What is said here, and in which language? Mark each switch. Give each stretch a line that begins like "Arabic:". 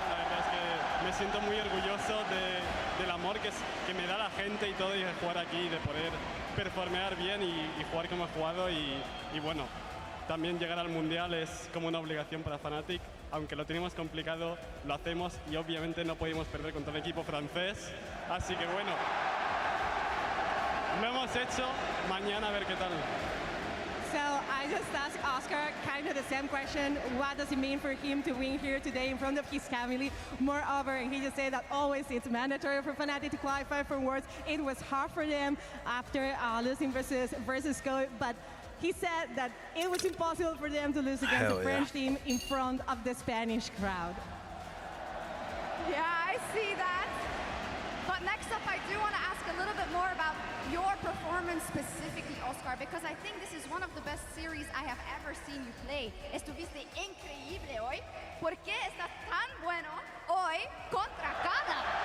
Spanish: La verdad es que me siento muy orgulloso del amor que me da la gente y todo, y de jugar aquí, de poder performear bien y jugar como he jugado y bueno. También llegar al Mundial es como una obligación para Fnatic, aunque lo tenemos complicado, lo hacemos y obviamente no podemos perder contra el equipo francés, así que bueno, lo hemos hecho, mañana a ver qué tal.
English: So I just asked Oscar kind of the same question, what does it mean for him to win here today in front of his family? Moreover, and he just said that always it's mandatory for Fnatic to qualify for Worlds. It was hard for them after losing versus Koi, but he said that it was impossible for them to lose against the French team in front of the Spanish crowd. Yeah, I see that. But next up, I do want to ask a little bit more about your performance specifically, Oscar, because I think this is one of the best series I have ever seen you play.
Spanish: Estuviste increíble hoy. ¿Por qué estás tan bueno hoy contra Kada?